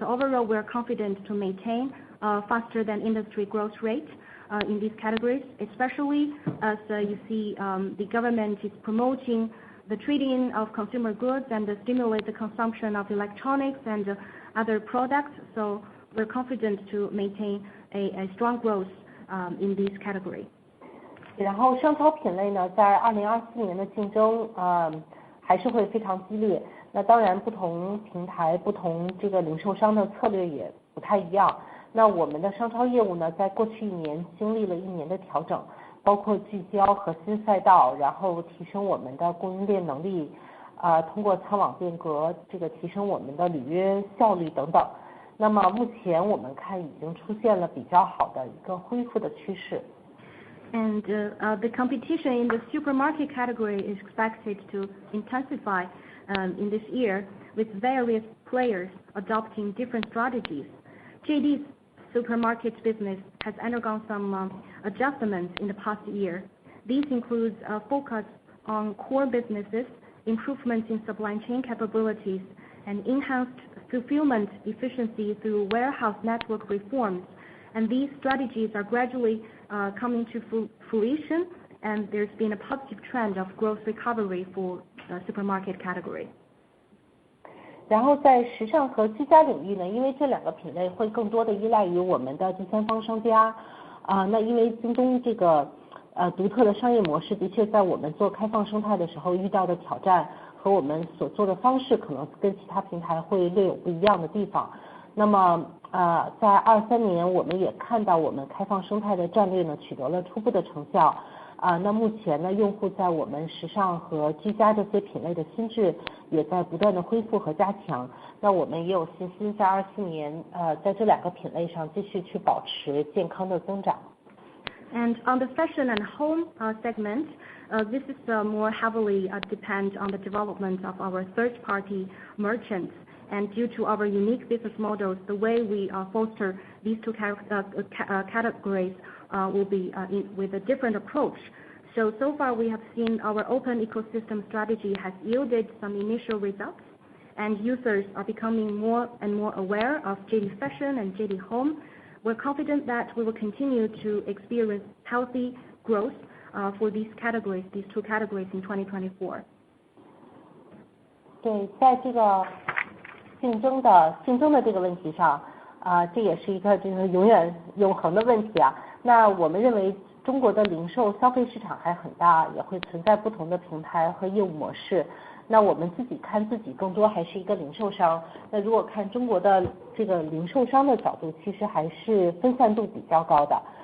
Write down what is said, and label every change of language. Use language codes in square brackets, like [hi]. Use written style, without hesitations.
[en] So overall, we are confident to maintain faster than industry growth rate in these categories, especially as you see the government is promoting the trading of consumer goods and stimulate the consumption of electronics and other products. So we're confident to maintain a strong growth in this category. [zh] 然后商超品类呢，在2024年的竞争还是会非常激烈。那当然，不同平台、不同这个零售商的策略也不太一样。那我们的商超业务呢，在过去1年经历了1年的调整，包括聚焦核心赛道，然后提升我们的供应链能力，通过仓网变革，这个提升我们的履约效率等等。那么目前我们看已经出现了比较好的一个恢复的趋势。 [en] And the competition in the supermarket category is expected to intensify in this year, with various players adopting different strategies. JD's supermarket business has undergone some adjustments in the past year. These include a focus on core businesses, improvements in supply chain capabilities, and enhanced fulfillment efficiency through warehouse network reforms. And these strategies are gradually coming to fruition, and there's been a positive trend of growth recovery for the supermarket category. [zh] 然后在时尚和居家领域呢，因为这2个品类会更多的依赖于我们的第三方商家，那因为京东这个独特的商业模式的确在我们做开放生态的时候遇到的挑战和我们所做的方式可能跟其他平台会略有不一样的地方。那么在23年我们也看到我们开放生态的战略呢取得了初步的成效。那目前呢，用户在我们时尚和居家这些品类的心智也在不断的恢复和加强。那我们也有信心在24年，在这2个品类上继续去保持健康的增长。 [en] And on the fashion and home segment, this is more heavily depend on the development of our third-party merchants. And due to our unique business models, the way we foster these two categories will be with a different approach. So far we have seen our open ecosystem strategy has yielded some initial results, and users are becoming more and more aware of JD Fashion and JD Home. We're confident that we will continue to experience healthy growth for these two categories in 2024. [zh] 对，在这个竞争的这个问题上，这也是一个就是永远永恒的问题啊。那我们认为中国的零售消费市场还很大，也会存在不同的平台和业务模式。那我们自己看自己更多还是一个零售商。那如果看中国的这个零售商的角度，其实还是分散度比较高的。